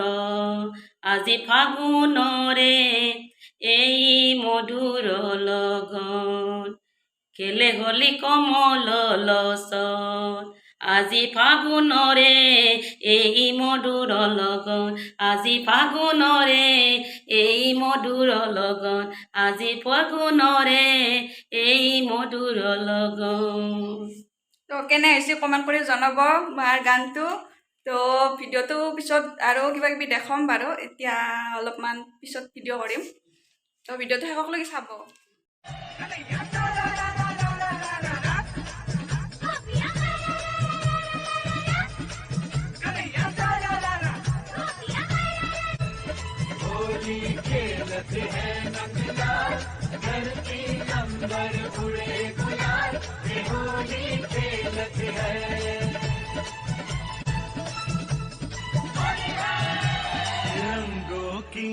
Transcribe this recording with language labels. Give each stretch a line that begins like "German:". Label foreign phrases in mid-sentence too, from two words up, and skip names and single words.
Assamese: আজি ফাগুনৰে এই মধুৰ লগন, খেলে হোলী কমল লোচন, আজি ফাগুনৰে এই মধুৰ লগন, আজি ফাগুনৰে এই মধুৰ লগন, আজি ফাগুনৰে এই মধুৰ লগন। তো কেনে হৈছে কমেণ্ট কৰি জনাব মাৰ গানটো। তো ভিডিঅ'টো পিছত আৰু কিবা কিবি দেখাম বাৰু, এতিয়া অলপমান পিছত ভিডিঅ' কৰিম। তো ভিডিঅ'টো শেষলৈকে চাব।
Hindi: खेलते हैं नंदलाल, धरती नंबर उड़े गुलाल, ये होली खेलते हैं, रंगों की